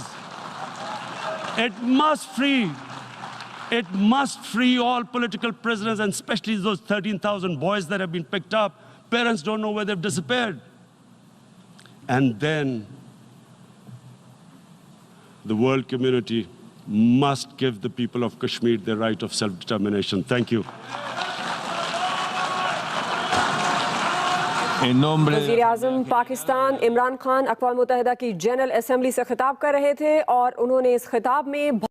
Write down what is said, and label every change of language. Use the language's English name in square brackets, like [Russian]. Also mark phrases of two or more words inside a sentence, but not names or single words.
[English] It must free all political prisoners, and especially those 13,000 boys that have been picked up. Parents don't know where they've disappeared. And then the world community must give the people of Kashmir the right of self-determination. Thank you. [Spanish] en nombre [Urdu] وزیر اعظم پاکستان عمران خان اقوام متحدہ کی [English] General Assembly [Urdu] سے خطاب کر رہے تھے اور انہوں نے اس خطاب میں